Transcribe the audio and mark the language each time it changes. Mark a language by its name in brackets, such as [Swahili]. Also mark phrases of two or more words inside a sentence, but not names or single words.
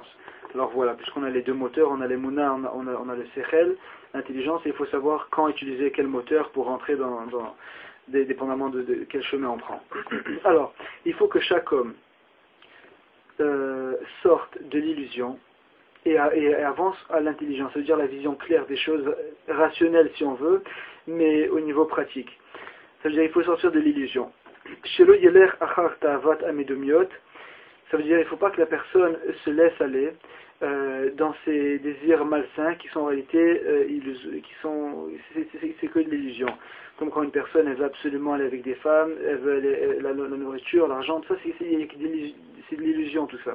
[French] Alors voilà, puisqu'on a les deux moteurs, on a les Mouna, on a le Sechel, l'intelligence, et il faut savoir quand utiliser quel moteur pour rentrer dépendamment de quel chemin on prend. Alors, il faut que chaque homme sorte de l'illusion et avance à l'intelligence, c'est-à-dire la vision claire des choses rationnelles si on veut, mais au niveau pratique. C'est-à-dire il faut sortir de l'illusion. [Hebrew] שלא ילך אחר תאוות המדומיות, [French] ça veut dire qu'il ne faut pas que la personne se laisse aller dans ses désirs malsains qui sont en réalité c'est que de l'illusion. Comme quand une personne elle veut absolument aller avec des femmes, elle veut la nourriture, l'argent, tout ça c'est de l'illusion tout ça.